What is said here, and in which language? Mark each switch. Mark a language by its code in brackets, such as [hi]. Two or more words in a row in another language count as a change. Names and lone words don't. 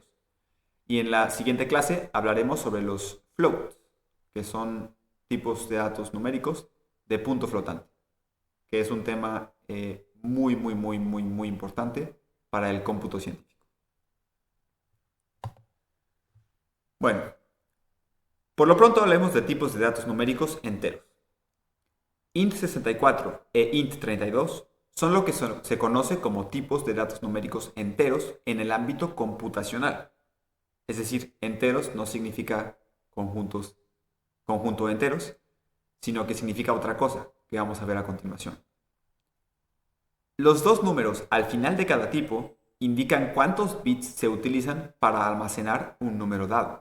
[es] Y en la siguiente clase hablaremos sobre los floats, que son tipos de datos numéricos de punto flotante, que es un tema muy importante para el cómputo científico. Bueno, por lo pronto hablemos de tipos de datos numéricos enteros. int64 e int32 son lo que se conoce como tipos de datos numéricos enteros en el ámbito computacional. Es decir, enteros no significa conjunto de enteros, sino que significa otra cosa que vamos a ver a continuación. Los dos números al final de cada tipo indican cuántos bits se utilizan para almacenar un número dado.